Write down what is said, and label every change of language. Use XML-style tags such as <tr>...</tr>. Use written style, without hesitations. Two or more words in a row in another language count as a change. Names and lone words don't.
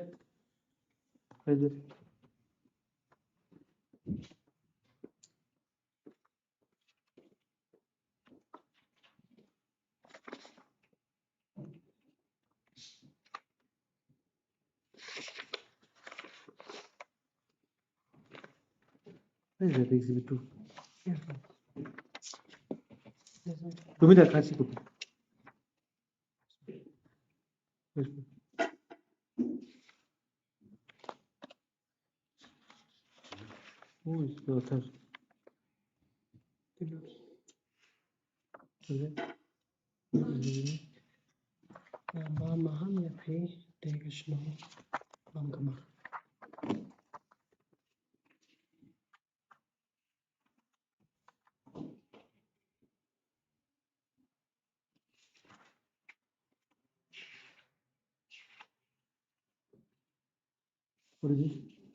<en>Where is it? Where is that Exhibit 2? Give me that classic copy. Who is the author? Maham ya fi Krishna Mangamar. What is it?</en>